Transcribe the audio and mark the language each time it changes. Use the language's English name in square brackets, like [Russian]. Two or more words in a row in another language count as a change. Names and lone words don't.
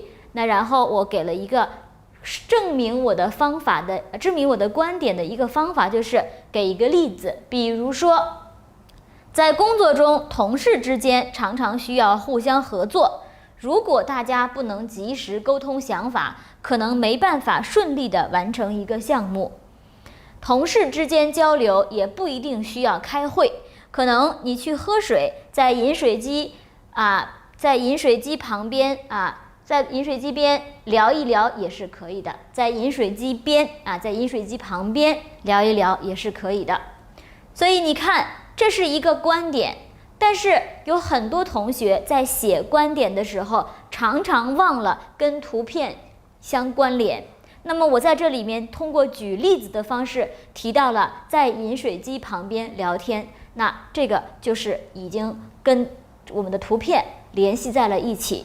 [Chinese] 那然後我給了一個證明我的觀點的一個方法，就是給一個例子，比如說，在工作中，同事之間常常需要互相合作，如果大家不能及時溝通想法，可能沒辦法順利地完成一個項目。同事之間交流也不一定需要開會，可能你去喝水，在飲水機旁邊在飲水機邊聊一聊也是可以的，在飲水機旁邊聊一聊也是可以的。所以你看，這是一個觀點，但是有很多同學在寫觀點的時候，常常忘了跟圖片相關聯。那麼我在這裡面通過舉例子的方式提到了在飲水機旁邊聊天，那這個就是已經跟我們的圖片聯繫在了一起。